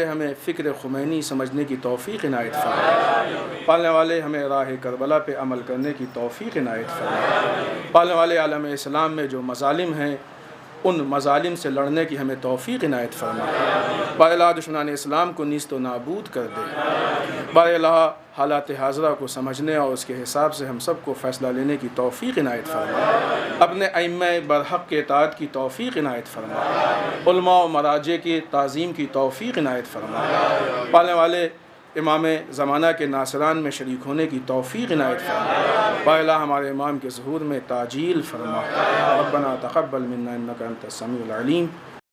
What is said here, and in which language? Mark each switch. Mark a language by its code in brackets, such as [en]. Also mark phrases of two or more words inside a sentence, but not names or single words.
[ur] ہمیں فکر خمینی سمجھنے کی توفیق عنایت فرمائے، پالنے والے ہمیں راہ کربلا پہ عمل کرنے کی توفیق عنایت فرمائے، پالنے والے عالم اسلام میں جو مظالم ہیں ان مظالم سے لڑنے کی ہمیں توفیق عنایت فرمائے، بار الہ دشمنان اسلام کو نیست و نابود کر دے، بار الہ حالات حاضرہ کو سمجھنے اور اس کے حساب سے ہم سب کو فیصلہ لینے کی توفیق عنایت فرمائے، اپنے ائمہ برحق کے اطاعت کی توفیق عنایت فرمائے، علماء و مراجع کی تعظیم کی توفیق عنایت فرمائے، پالنے والے امام زمانہ کے ناصران میں شریک ہونے کی توفیق عنایت فرمائے، بار الہ ہمارے امام کے ظہور میں تعجیل فرما، [ar] ربنا تقبل منا انک انت السمیع العلیم